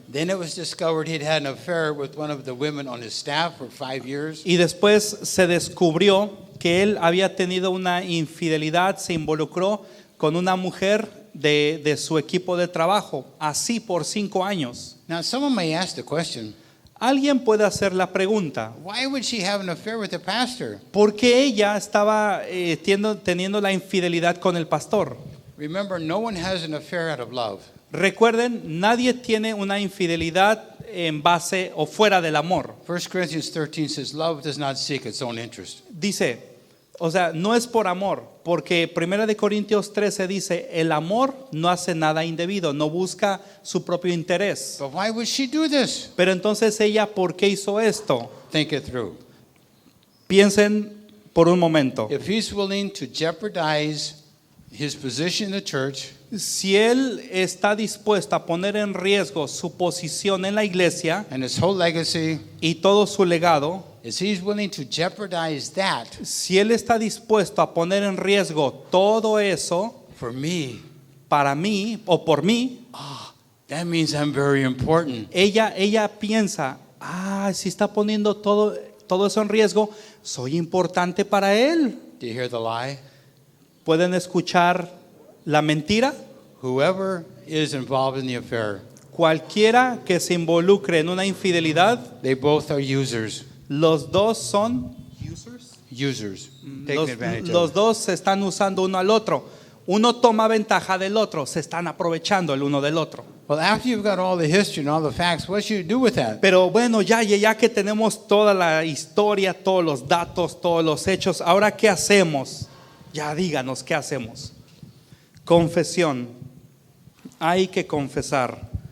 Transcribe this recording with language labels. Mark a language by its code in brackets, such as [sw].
[en] Then it was discovered he'd had an affair with one of the women on his staff for 5 years. [es] Y después se descubrió que él había tenido una infidelidad, se involucró con una mujer de su equipo de trabajo, así por 5 años. [en] Now, someone may ask the question, [es] Alguien puede hacer la pregunta, [en] why would she have an affair with the pastor? [es] ¿por qué ella estaba teniendo la infidelidad con el pastor? [en] Remember, no one has an affair out of love. [es] Recuerden, nadie tiene una infidelidad en base o fuera del amor. [en] 1 Corinthians 13 says, love does not seek its own interest. [es] Dice, o sea, no es por amor, porque 1 Corintios 13 dice, el amor no hace nada indebido, no busca su propio interés. [en] But why would she do this? [es] Pero entonces ella, ¿por qué hizo esto? [en] Think it through. [es] Piensen por un momento. [en] If he's willing to jeopardize his position in the church, [es] Si él está dispuesto a poner en riesgo su posición en la iglesia [en] and his whole legacy, [es] y todo su legado, [en] is he's willing to jeopardize that [es] si él está dispuesto a poner en riesgo todo eso [en] for me, [es] para mí o por mí, [en] that means I'm very important. [es] ella piensa, si está poniendo todo eso en riesgo, soy importante para él. [en] Do you hear the lie? [es] ¿Pueden escuchar la mentira? [en] Whoever is involved in the affair, [es] Cualquiera que se involucre en una infidelidad, [en] they both are users. [es] los dos son [en] Users. Taking advantage [es] los [en] of. [es] dos se están usando uno al otro. Uno toma ventaja del otro, se están aprovechando el uno del otro. [en] Well, after you've got all the history and all the facts, what should you do with that? [es] Pero bueno, ya que tenemos toda la historia, todos los datos, todos los hechos, ahora ¿qué hacemos? Ya díganos, ¿qué hacemos? Confesión. Hay que confesar.